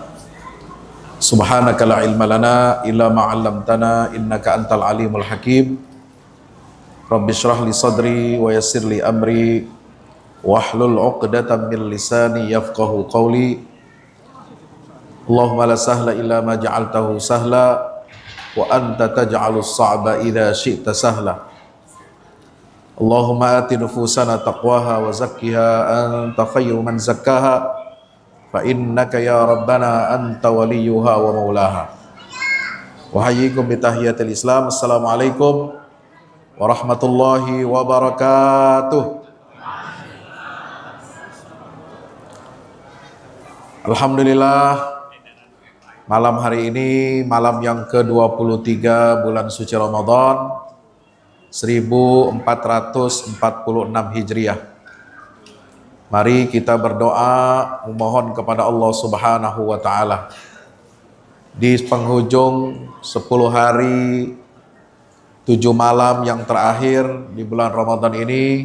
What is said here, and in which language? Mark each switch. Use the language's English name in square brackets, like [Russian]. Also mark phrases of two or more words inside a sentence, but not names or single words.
[Arabic] سبحانك لا علم لنا إلا ما علمتنا إنك أنت العليم الحكيم. رب اشرح لي صدري ويسر لي أمري واحلل عقدة من لساني يفقهوا قولي. اللهم لا سهل إلا ما جعلته سهلا وأنت تجعل الصعب إذا شئت سهلا. اللهم آت نفوسنا تقواها وزكها أنت خير من زكاها فإنك يا ربنا أنت وليها ومولاها. وحياكم بتحية الإسلام. السلام عليكم ورحمة الله وبركاته. [Indonesian] Alhamdulillah, malam hari ini malam yang ke-23 bulan suci Ramadan 1446 Hijriah. Mari kita berdoa memohon kepada Allah [Arabic] سبحانه وتعالى [Indonesian] di penghujung 10 hari 7 malam yang terakhir di bulan Ramadan ini.